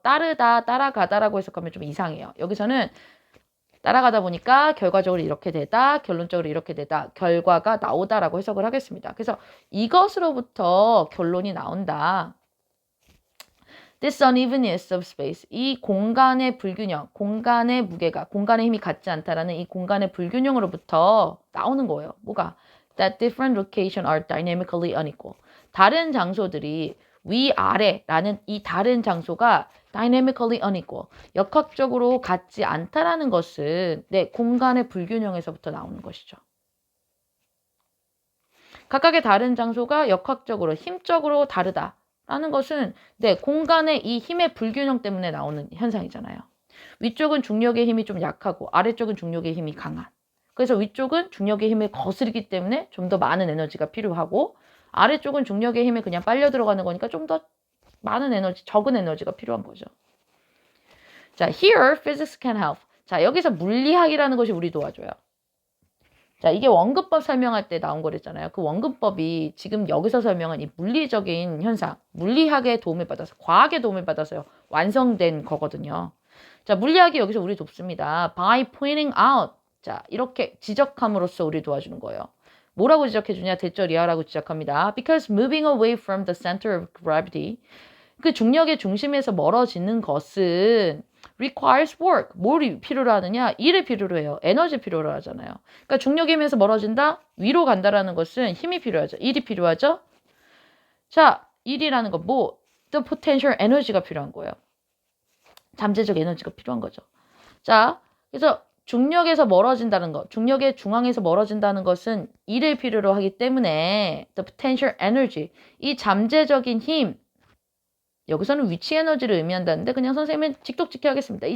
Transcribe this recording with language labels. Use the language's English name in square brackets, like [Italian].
[Korean] 따르다, 따라가다라고 해석하면 좀 이상해요. 여기서는 따라가다 보니까 결과적으로 이렇게 되다, 결론적으로 이렇게 되다, 결과가 나오다라고 해석을 하겠습니다. 그래서 이것으로부터 결론이 나온다. [English] This unevenness of space, [Korean] 이 공간의 불균형, 공간의 무게가, 공간의 힘이 같지 않다라는 이 공간의 불균형으로부터 나오는 거예요. 뭐가? [English] That different locations are dynamically unequal. [Korean] 다른 장소들이 위아래라는 이 다른 장소가 [English] dynamically unequal, [Korean] 역학적으로 같지 않다라는 것은 공간의 불균형에서부터 나오는 것이죠. 각각의 다른 장소가 역학적으로, 힘적으로 다르다라는 것은 공간의 이 힘의 불균형 때문에 나오는 현상이잖아요. 위쪽은 중력의 힘이 좀 약하고 아래쪽은 중력의 힘이 강한. 그래서 위쪽은 중력의 힘을 거스르기 때문에 좀 더 많은 에너지가 필요하고 아래쪽은 중력의 힘에 그냥 빨려 들어가는 거니까 좀 더 많은 에너지, 적은 에너지가 필요한 거죠. [English] 자, here physics can help. [Korean] 자, 여기서 물리학이라는 것이 우리 도와줘요. 자, 이게 원근법 설명할 때 나온 거랬잖아요. 그 원근법이 지금 여기서 설명한 이 물리적인 현상, 물리학의 도움을 받아서, 과학의 도움을 받아서 완성된 거거든요. 자, 물리학이 여기서 우리 돕습니다. [English] By pointing out. [Korean] 자, 이렇게 지적함으로써 우리 도와주는 거예요. 뭐라고 지적해주냐? 대절이야라고 지적합니다. [English] Because moving away from the center of gravity, [Korean] 그 중력의 중심에서 멀어지는 것은 [English] requires work. [Korean] 뭘 필요로 하느냐? 일을 필요로 해요. 에너지 필요로 하잖아요. 그러니까 중력의 힘에서 멀어진다? 위로 간다라는 것은 힘이 필요하죠. 일이 필요하죠? 자, 일이라는 거 뭐? [English] The potential [Korean] 에너지가 필요한 거예요. 잠재적 에너지가 필요한 거죠. 자, 그래서 중력에서 멀어진다는 것, 중력의 중앙에서 멀어진다는 것은 일을 필요로 하기 때문에 [English] the potential energy, [Korean] 이 잠재적인 힘, 여기서는 위치 에너지를 의미한다는데 그냥 선생님은 직독직해 하겠습니다.